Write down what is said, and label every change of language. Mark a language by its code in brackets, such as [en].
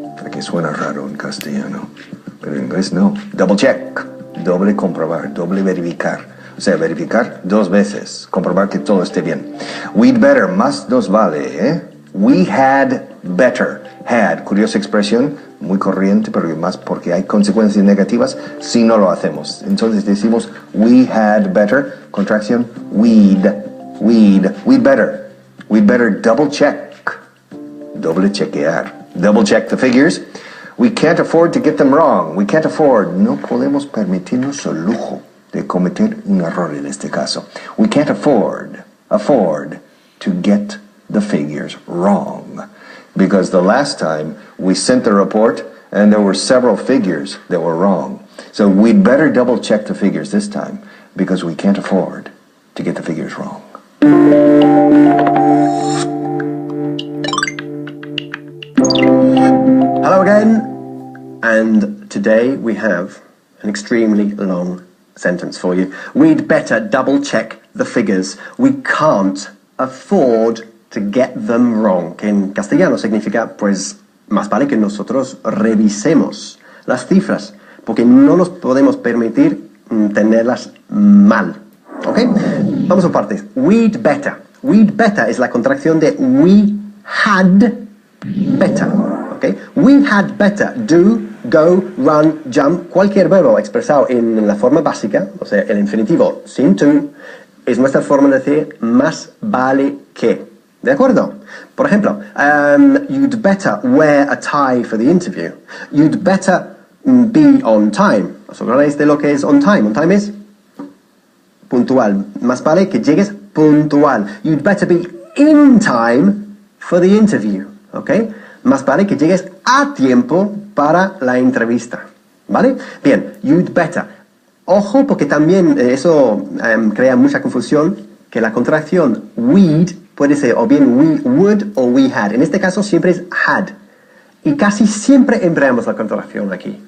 [es] Que suena raro en castellano, pero en inglés no. [en] Double check, [es] doble comprobar, doble verificar. O sea, verificar 2 veces, comprobar que todo esté bien. [en] We'd better, [es] más nos vale, ¿eh? [en] We had better. [es] Had, curiosa expresión, muy corriente, pero más porque hay consecuencias negativas si no lo hacemos. Entonces decimos [en] we had better, [es] contracción, [en] we'd better. We'd better double check. [es] Doble chequear. [en] Double check the figures. We can't afford to get them wrong. We can't afford. [es] No podemos permitirnos el lujo de cometer un error en este caso. [en] We can't afford to get the figures wrong. Because the last time we sent the report and there were several figures that were wrong. So we'd better double check the figures this time because we can't afford to get the figures wrong. Hello again, and today we have an extremely long sentence for you. We'd better double check the figures. We can't afford to get them wrong, [es] que en castellano significa, pues, más vale que nosotros revisemos las cifras, porque no nos podemos permitir tenerlas mal. ¿Ok? Vamos a partes. [en] We'd better. We'd better [es] es la contracción de [en] we had better. Okay? We had better. Do, go, run, jump. [es] Cualquier verbo expresado en la forma básica, o sea, el infinitivo sin to, es nuestra forma de decir más vale que. ¿De acuerdo? Por ejemplo, [en] you'd better wear a tie for the interview. You'd better be on time. [es] ¿Os acordáis de lo que es [en] on time? On time [es] es puntual. Más vale que llegues puntual. [en] You'd better be in time for the interview. ¿Ok? [es] Más vale que llegues a tiempo para la entrevista. ¿Vale? Bien, [en] you'd better. [es] Ojo, porque también eso crea mucha confusión, que la contracción we'd puede ser o bien [en] we would [es] o [en] we had. [es] En este caso siempre es had. Y casi siempre empleamos la contracción aquí.